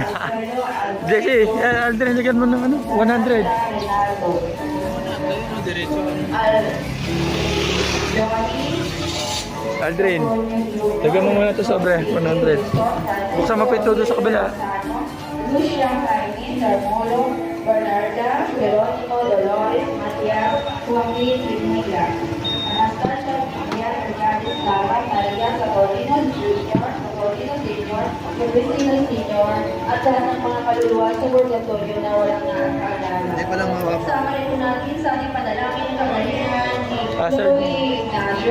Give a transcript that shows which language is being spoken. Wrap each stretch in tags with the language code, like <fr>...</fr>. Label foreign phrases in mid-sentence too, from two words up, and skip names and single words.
<tl>Jesse, Aldrin, lagyan mo ng ano? 100. Aldrin, lagyan mo muna ito sobre 100. Buksan mo pa ito doon sa kabila. Lucia, Jaime, Darmolo, Bernarda, Veronimo, Dolores, Gracia, Joaquin Pinilla, Anastasia Pinilla, Regarding Sara, Maria Catolino Jr., Catolino Sr., Cristina Sr., at lahat ng mga kaluluwa sa purgatorio na walang naaalala. Sama rin po natin sa ating panalangin ng kagalingan ni Louie Ignacio,</tl>